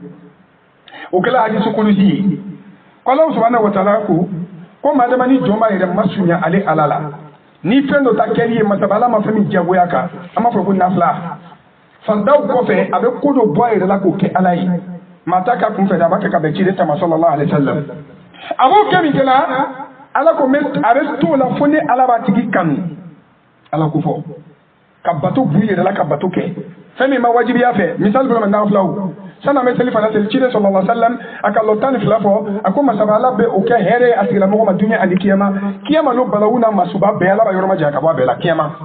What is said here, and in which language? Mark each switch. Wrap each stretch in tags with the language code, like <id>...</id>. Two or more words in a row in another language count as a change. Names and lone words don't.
<bm>o kɛla hadisi kudusi ye ko Alahu</bm> <ar>سبحانه وتعالى</ar> <bm>ko maa dama ni jɔn b'a yɛrɛ masunya ale ala la ni fɛn dɔ ta kɛli ye masaba ala ma fɛn min diyagoya kan an b'a fɔ ko nafila fandaw kɔfɛ a bɛ ko dɔ bɔ a yɛrɛ la k'o kɛ ala ye maa ta k'a kun fɛ dɛ a b'a kɛ ka bɛn ciden ta ma</bm> <ar>صلى الله عليه وسلم</ar> <bm>a b'o kɛ min kɛla ala ko a bɛ t'o la fo ni ala b'a tigi kanu ala ko fɔ ka bato b'u yɛrɛ la ka bato kɛ fɛn min ma wajibiya fɛ misali dɔrɔn nafilaw sanni an bɛ seli fana seli ciden</bm> <ar>صلى الله عليه وسلم</ar> <bm>a ka lɔ 12 fɔ a ko masaba ala bɛ o kɛ hɛrɛ ye a tigilamɔgɔ ma dunuya ani kiyama n'o balawu n'a masuba bɛɛ ala b'a yɔrɔ ma janya ka bɔ a bɛɛ la kiyama</bm>